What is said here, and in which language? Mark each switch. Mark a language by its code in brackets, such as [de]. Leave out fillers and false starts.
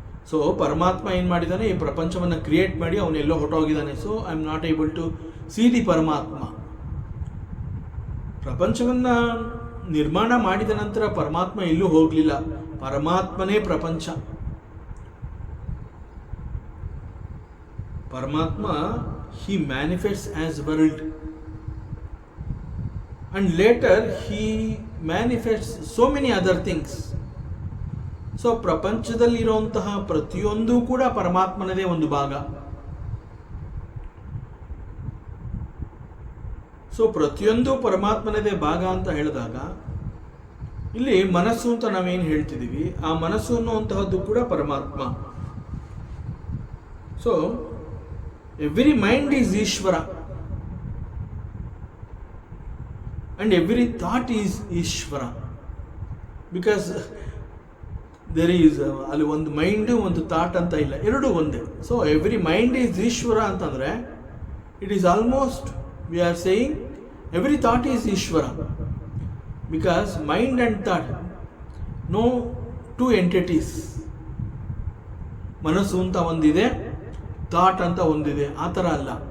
[kn] So ಪರಮಾತ್ಮ ಏನು ಮಾಡಿದ್ದಾನೆ, ಈ ಪ್ರಪಂಚವನ್ನು ಕ್ರಿಯೇಟ್ ಮಾಡಿ ಅವನೆಲ್ಲೋ ಹೊರಟೋಗಿದ್ದಾನೆ. [en] So I am not able to see the Paramatma. [kn] ಪ್ರಪಂಚವನ್ನು ನಿರ್ಮಾಣ ಮಾಡಿದ ನಂತರ ಪರಮಾತ್ಮ ಎಲ್ಲೂ ಹೋಗಲಿಲ್ಲ, ಪರಮಾತ್ಮನೇ ಪ್ರಪಂಚ. [en] Paramatma he manifests as world and later he manifests so many other things. [kn] So ಪ್ರಪಂಚದಲ್ಲಿರುವಂತಹ ಪ್ರತಿಯೊಂದು ಕೂಡ ಪರಮಾತ್ಮನದೇ ಒಂದು ಭಾಗ. ಸೊ ಪ್ರತಿಯೊಂದು ಪರಮಾತ್ಮನದೇ ಭಾಗ ಅಂತ ಹೇಳಿದಾಗ ಇಲ್ಲಿ ಮನಸ್ಸು ಅಂತ ನಾವೇನು ಹೇಳ್ತಿದ್ದೀವಿ, ಆ ಮನಸ್ಸು ಅನ್ನುವಂತಹದ್ದು ಕೂಡ ಪರಮಾತ್ಮ. [en] so every mind is Ishvara and every thought is Ishvara, because there is [kn] ಅಲ್ಲಿ ಒಂದು ಮೈಂಡ್ ಒಂದು ಥಾಟ್ ಅಂತ ಇಲ್ಲ, ಎರಡು ಒಂದೇ. [en] So every mind is Ishvara ಅಂತಂದರೆ it is almost we are saying every thought is Ishvara, because mind and thought no two entities. [kn] ಮನಸ್ಸು ಅಂತ ಒಂದಿದೆ, ಥಾಟ್ ಅಂತ ಒಂದಿದೆ, ಆ ಥರ ಅಲ್ಲ.